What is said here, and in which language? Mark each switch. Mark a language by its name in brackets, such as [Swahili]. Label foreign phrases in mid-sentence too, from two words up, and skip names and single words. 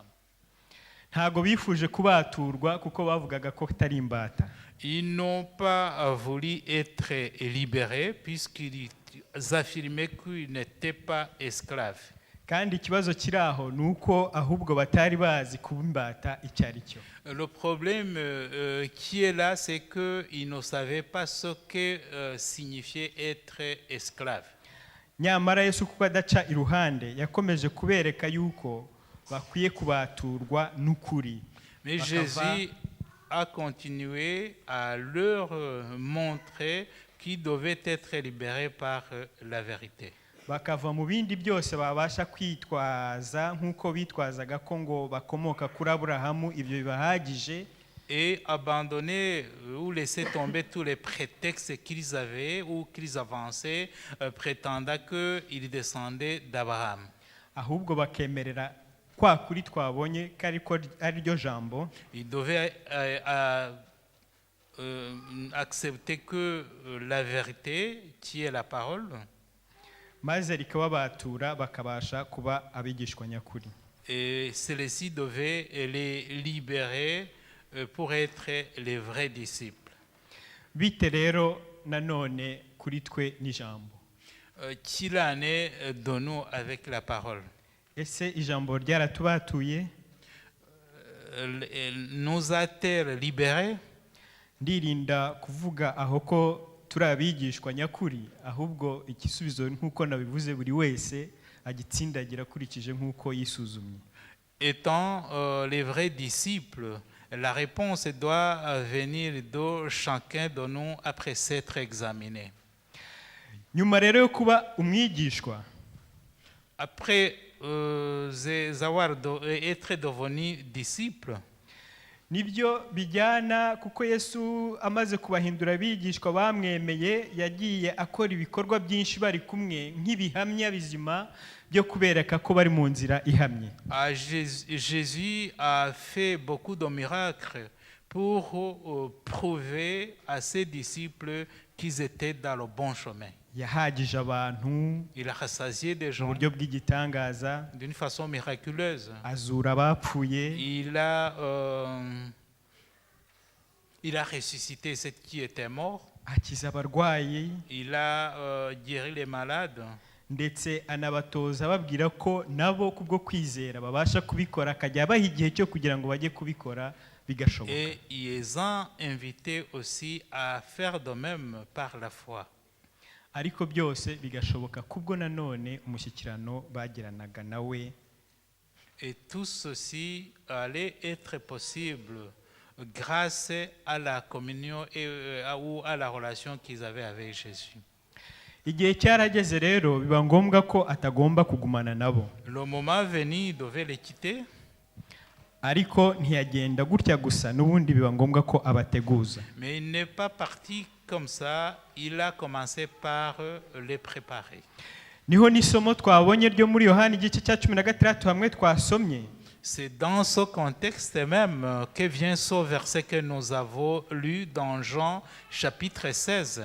[Kinyarwanda] Ntago bifuje kubaturwa kuko bavugaga ko atari imbata. [French] Ils n'ont pas voulu être libérés puisqu'ils affirmaient qu'ils n'étaient pas esclaves. [Kinyarwanda] Kandi ikibazo kiri aho ni uko ahubwo batari bazi kuba imbata icyo ari cyo. [French] Le problème qui est là, c'est qu'ils ne savaient pas ce que signifiait être esclave. [Kinyarwanda] Nyamara Yesu kuko adaca iruhande yakomeje kubereka yuko bakwiye kubaturwa n'ukuri. [French] Mais [Kinyarwanda] Bakava- [French] Jésus a continué à leur montrer qu'ils devaient être libérés par la vérité. [Kinyarwanda] bakava mu bindi byose babasha kwitwaza nk'uko bitwazaga ko ngo bakomoka kuri Aburahamu, ibyo bibahagije, [French] Et abandonner ou laisser tomber tous les prétextes qu'ils avaient ou qu'ils avançaient, prétendant qu'ils descendaient d'Abraham. [Kinyarwanda] ahubwo bakemerera kwa kuri twabonye ko ariko ari ryo jambo, [French] Ils devaient accepter que la vérité, qui est la parole, [Kinyarwanda] maze rikababatura bakabasha kuba abigishwa nyakuri. [French] et celle-ci devait les libérer pour être les vrais disciples. [Kinyarwanda] Bite rero nanone kuri twe n'ijambo. [French] Qu'il en est de nous avec la parole. [Kinyarwanda] Ese ijambo ryaratubatuye? [French] Nous a-t-elle libérés? [Kinyarwanda] Ndirinda kuvuga aho ko turi abigishwa nyakuri, ahubwo igisubizo nk'uko nabivuze buri wese agitsindagira akurikije nk'uko yisuzumye. [French] Étant les vrais disciples, la réponse doit venir de chacun de nous après s'être examiné. [Kinyarwanda] Nyuma rero yo kuba umwigishwa, [French] Après être devenu disciple, [Kinyarwanda] nibyo bijyana kuko Yesu amaze kubahindura abigishwa bamwemeye, yagiye akora ibikorwa byinshi bari kumwe nk'ibihamya bizima byo kubereka ko bari mu nzira ihamye. [French] Jésus a fait beaucoup de miracles pour prouver à ses disciples qu'ils étaient dans le bon chemin. [Kinyarwanda] Yahagije abantu [French] Il a rassasié des [Kinyarwanda] mu [French] gens [Kinyarwanda] buryo bw'igitangaza, [French] d'une façon miraculeuse. [Kinyarwanda] azura abapfuye, [French] Il a ressuscité ceux qui étaient morts. [Kinyarwanda] akiza abarwayi, [French] Il a guéri les malades. [Kinyarwanda] ndetse anabatoza ababwira ko nabo kubwo kwizera babasha kubikora, akajya abaha igihe cyo kugira ngo bajye kubikora bigashoboka. [French] Et ils les ont invités aussi à faire de même par la foi. [Kinyarwanda] Ariko byose bigashoboka kubwo nanone umushyikirano bagiranaga nawe. [French] Et tout ceci allait être possible grâce à la communion ou à la relation qu'ils avaient avec Jésus. [Kinyarwanda] igihe cyarageze rero biba ngombwa ko atagomba kugumana nabo, [French] Le moment venu, il devait les quitter. [Kinyarwanda] ariko ntiyagenda gutya gusa, n'ubundi biba ngombwa ko abateguza. [French] Mais il n'est pas parti comme ça, il a commencé par les préparer. [Kinyarwanda] Niho n'isomo twabonye ryo muri Yohana igice cya 16 hamwe twasomye. [French] C'est dans ce contexte même que vient ce verset que nous avons lu dans Jean chapitre 16.